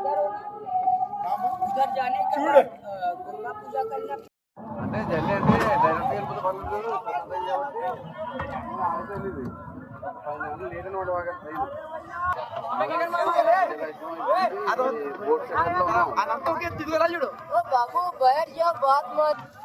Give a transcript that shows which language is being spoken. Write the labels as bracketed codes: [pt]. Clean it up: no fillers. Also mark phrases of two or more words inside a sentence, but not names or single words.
[hi] उधर जाने का [te] చూడు [hi] दुर्गा पूजा करना [te] అంటే జల్లి అంటే డైరెక్ట్ వెళ్ళిపోతే పనులు ఆగిపోయింది లేదని వాడు అదంతా తిరుగురా చూడు [hi] ओ बाबू बैठ जा बात मत